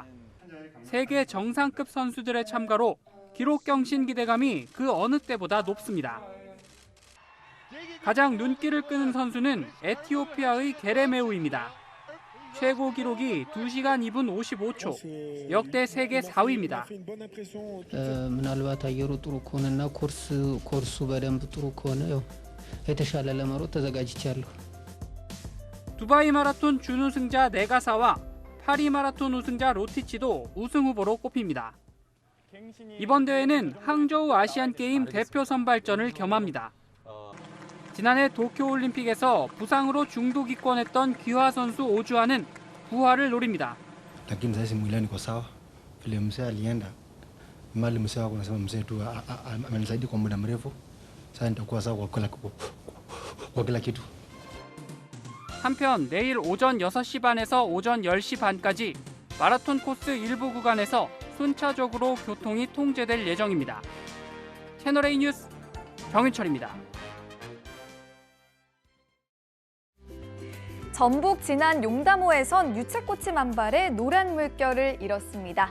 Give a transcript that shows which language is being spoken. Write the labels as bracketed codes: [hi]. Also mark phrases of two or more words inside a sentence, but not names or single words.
[ko] 세계 정상급 선수들의 참가로 기록 경신 기대감이 그 어느 때보다 높습니다. 가장 눈길을 끄는 선수는 에티오피아의 게레메우입니다. 최고 기록이 2시간 2분 55초, 역대 세계 4위입니다. [am] ምናልባት አየሩ ጥሩ ከሆነና ኮርሱ በደንብ ጥሩ ከሆነ የተሻለ ለመሮጥ ተዘጋጅቻለሁ. [ko] 두바이 마라톤 준우승자 네가사와 파리 마라톤 우승자 로티치도 우승 후보로 꼽힙니다. 이번 대회는 항저우 아시안게임 대표 선발전을 겸합니다. 지난해 도쿄올림픽에서 부상으로 중도 기권했던 귀화 선수 오주환은 부활을 노립니다. [sw] lakini sasa mwilini niko sawa. Vile mzee alienda mali mzee wako nasema mzee tu amenisaidia kwa muda mrefu. Sasa nitakuwa sawa kwa kila kitu. [ko] 한편 내일 오전 6시 반에서 오전 10시 반까지 마라톤 코스 일부 구간에서 순차적으로 교통이 통제될 예정입니다. 채널A 뉴스 정윤철입니다. 전북 진안 용담호에선 유채꽃이 만발해 노란 물결을 잃었습니다.